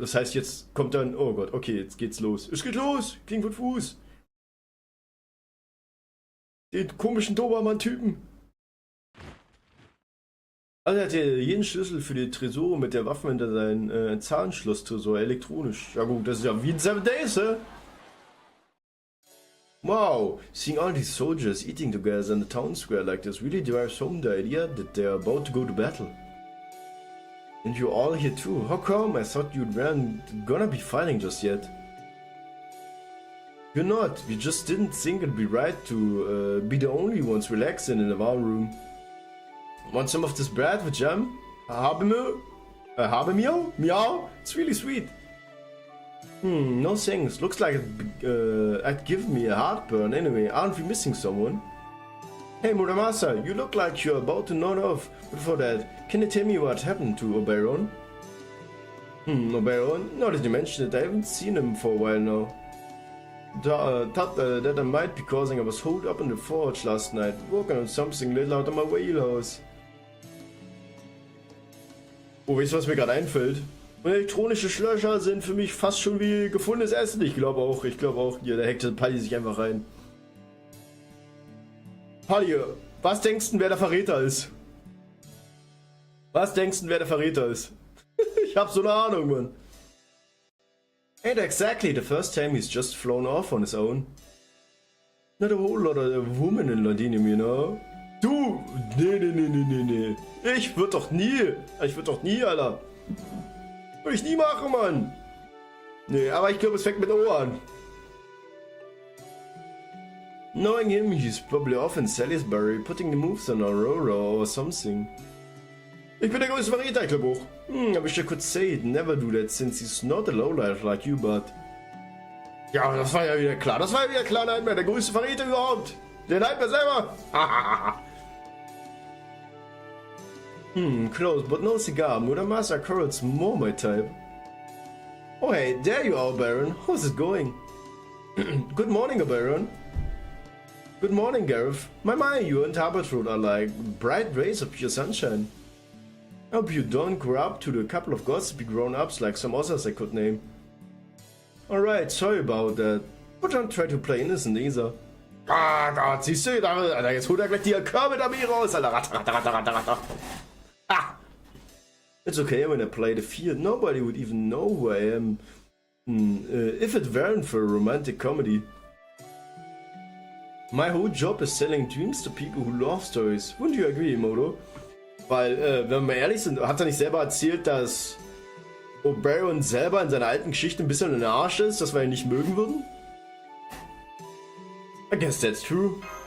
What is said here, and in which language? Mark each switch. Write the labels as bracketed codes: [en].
[de] Das heißt, jetzt kommt dann. Oh Gott, okay, jetzt geht's los. Es geht los. King von Fuß. Den komischen Dobermann-Typen. Also er hat ja jeden Schlüssel für die Tresore mit der Waffe hinter seinem Zahnschloss-Tresor elektronisch. Ja gut, das ist ja wie in 7 Days, hä? [en] Wow, seeing all these soldiers eating together in the town square like this really drives home the idea that they're about to go to battle. And you're all here too. How come? I thought you weren't gonna be fighting just yet. You're not. We just didn't think it'd be right to be the only ones relaxing in the war room. Want some of this bread with jam? Habermeal? Meow? It's really sweet. No thanks. Looks like it'd give me a heartburn anyway. Aren't we missing someone? Hey Muramasa, you look like you're about to nod off. Before that, can you tell me what happened to Oberon? Oberon? Now that you mention it, I haven't seen him for a while now. Thought that I might be causing I was holed up in the forge last night, working on something little out of my wheelhouse. [de] Oh, weißt du, was mir gerade einfällt? Elektronische Schlösser sind für mich fast schon wie gefundenes Essen. Ich glaube auch, hier, der hackte Palli sich einfach rein. Palli, was denkst du, wer der Verräter ist? Was denkst du, wer der Verräter ist? Ich hab so eine Ahnung, Mann. [en] Ain't exactly the first time he's just flown off on his own. Not a whole lot of women in Londinium, you know? [de] Du! Nee. Ich würd doch nie, Alter. Würde ich nie machen, Mann. Nee, aber ich glaube, es fängt mit O an. [en] Knowing him, he's probably off in Salisbury, putting the moves on Aurora or something. [de] Ich bin der größte Verräter, ich glaube auch. [en] I wish I could say it, never do that, since he's not a lowlife like you, but... [de] Ja, das war ja wieder klar. Nightmare, der größte Verräter überhaupt. Der Nightmare selber. [en] Close, but no cigar. Muramasa Coral's more my type. Oh hey, there you are, Baron. How's it going? Good morning, Baron. Good morning, Gareth. My, you and Harbertrud are like bright rays of pure sunshine. I hope you don't grow up to the couple of gossipy grown-ups like some others I could name. Alright, sorry about that. But don't try to play innocent either. [de] Ah Gott, siehst du, Alter, jetzt holt er gleich die Kermit-Armee raus, Alter. Ratter. Ah! [en] It's okay when I play the field, nobody would even know who I am. If it weren't for a romantic comedy. My whole job is selling dreams to people who love stories. Wouldn't you agree, Modo? [de] Weil, wenn wir ehrlich sind, hat er nicht selber erzählt, dass Oberon selber in seiner alten Geschichte ein bisschen in der Arsch ist, dass wir ihn nicht mögen würden? [en] I guess that's true.